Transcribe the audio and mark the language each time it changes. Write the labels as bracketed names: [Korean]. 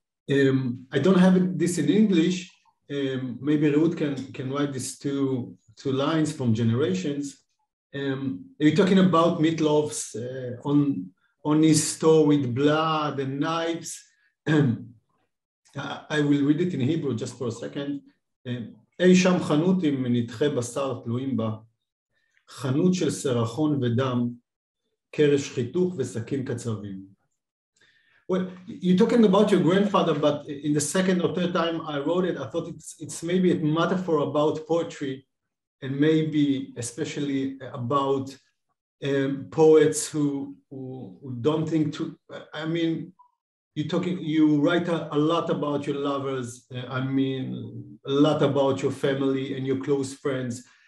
[English] I don't have this in English. Maybe Reut can write these two lines from Generations. You're talking about Meatloaf's on his store with blood and knives. I will read it in Hebrew just for a second. [Hebrew] אי שם חנות עם נתחי בשר תלויים בה, חנות של סרחון ודם, קרש חיתוך וסכין קצבים. [English] Well, you're talking about your grandfather, but in the second or third time I wrote it, I thought it's maybe a metaphor about poetry, and maybe especially about poets who don't think too, I mean, you write a lot about your lovers, a lot about your family and your close friends.